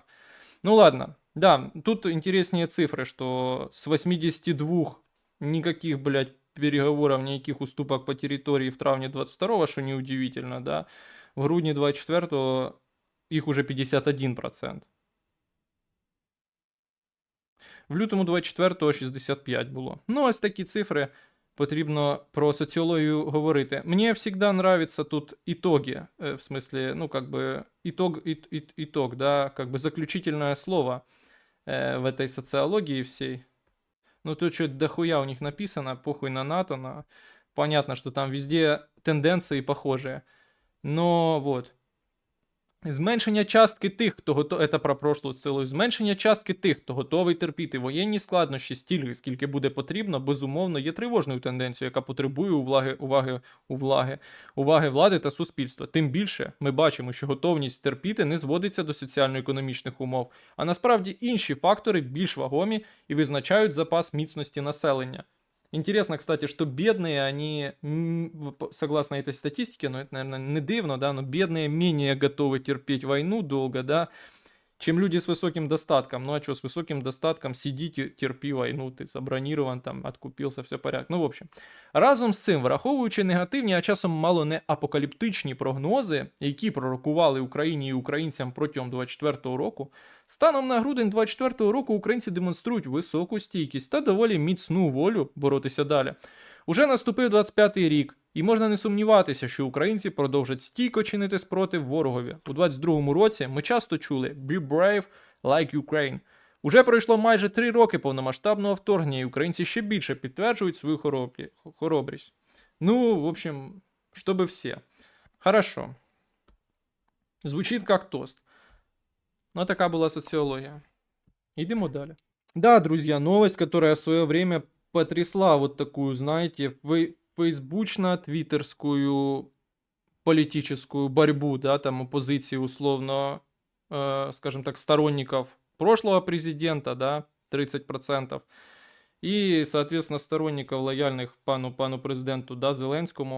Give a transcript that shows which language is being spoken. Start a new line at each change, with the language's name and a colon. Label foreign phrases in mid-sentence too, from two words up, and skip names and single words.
Russian: Ну ладно, да, тут интереснее цифры, что с 82 никаких, блядь, переговоров, никаких уступок по территории в травне 22-го, что неудивительно, да,
Ukrainian: в грудні 24-го
Russian: их уже 51%.
Ukrainian: В лютому 24-го 65 було. Ну, ось такі цифри. Потрібно про соціологію говорити.
Russian: Мне всегда нравится тут итоги, в смысле, ну, как бы, итог, да, как бы заключительное слово в этой социологии всей. Ну, тут что-то дохуя у них написано, похуй на НАТО, понятно, что там везде тенденции похожие. Но вот.
Ukrainian: Зменшення частки тих, хто готовий, це про прошлу силу, зменшення частки тих, хто готовий терпіти воєнні складнощі стільки, скільки буде потрібно, безумовно, є тривожною тенденцією, яка потребує уваги влади та суспільства. Тим більше ми бачимо, що готовність терпіти не зводиться до соціально-економічних умов, а насправді інші фактори більш вагомі і визначають запас міцності населення.
Russian: Интересно, кстати, что бедные, они, согласно этой статистике, ну это, наверное,
Ukrainian: не дивно,
Russian: да, но бедные менее готовы терпеть войну долго, да, чем люди с высоким достатком. Ну а что, с высоким достатком сидите, терпи войну, ти забронирован, там, откупился, все порядок. Ну, в общем,
Ukrainian: разом з цим, враховуючи негативні, а часом мало не апокаліптичні прогнози, які пророкували Україні і українцям протягом 24-го року, станом на грудень 24-го року українці демонструють високу стійкість та доволі міцну волю боротися далі. Уже наступив 25-й рік, і можна не сумніватися, що українці продовжать стійко чинити спротив ворогові. У 22-му році ми часто чули
English: «Be brave like Ukraine».
Ukrainian: Уже пройшло майже 3 роки повномасштабного вторгнення, і українці ще більше підтверджують свою хоробрість.
Russian: Ну, в общем, чтобы все. Хорошо. Звучит как тост. Но такая была социология. Идем далее. Да, друзья, новость, которая в свое время потрясла вот такую, знаете, фейсбучно-твиттерскую политическую борьбу, да, там оппозиции условно, скажем так, сторонников прошлого президента, да, 30%, и, соответственно, сторонников лояльных
Ukrainian: пану президенту,
Russian: да, Зеленскому.